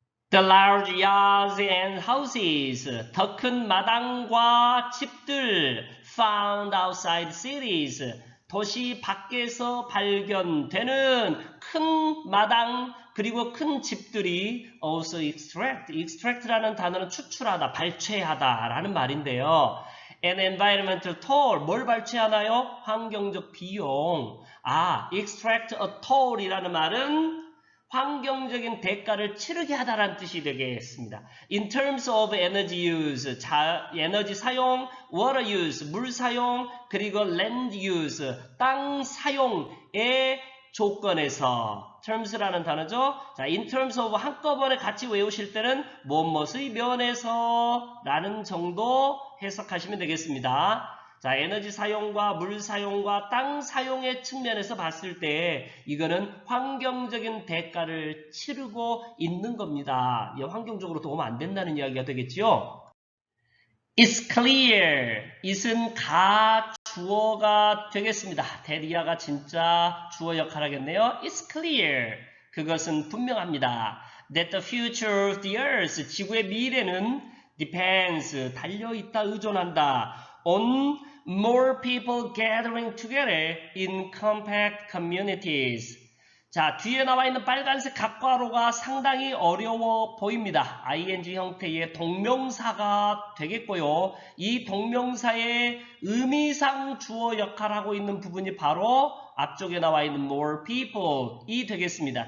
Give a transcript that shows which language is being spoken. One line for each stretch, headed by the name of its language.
English: The large yards and houses,
Korean: 더 큰 마당과 집들,
English: found outside cities,
Korean: 도시 밖에서 발견되는 큰 마당 그리고 큰 집들이 also extract라는 단어는 추출하다, 발췌하다라는 말인데요.
English: An environmental toll,
Korean: 뭘 발췌하나요? 환경적 비용. extract a toll이라는 말은 환경적인 대가를 치르게 하다라는 뜻이 되겠습니다.
English: In terms of energy use,
Korean: 에너지 사용, water use, 물 사용, 그리고 land use, 땅 사용의 조건에서 terms라는 단어죠. 자, in terms of 한꺼번에 같이 외우실 때는 무엇의 면에서 라는 정도 해석하시면 되겠습니다. 자, 에너지 사용과 물 사용과 땅 사용의 측면에서 봤을 때 이거는 환경적인 대가를 치르고 있는 겁니다. 환경적으로 도움 안 된다는 이야기가 되겠죠.
English: It's clear.
Korean: it은 주어가 되겠습니다. 대리아가 진짜 주어 역할 하겠네요.
English: It's clear.
Korean: 그것은 분명합니다.
English: That the future of the earth,
Korean: 지구의 미래는 depends, 달려있다, 의존한다.
English: on more people gathering together in compact communities.
Korean: 자, 뒤에 나와 있는 빨간색 각괄호가 상당히 어려워 보입니다. ing 형태의 동명사가 되겠고요. 이 동명사의 의미상 주어 역할을 하고 있는 부분이 바로 앞쪽에 나와 있는 more people이 되겠습니다.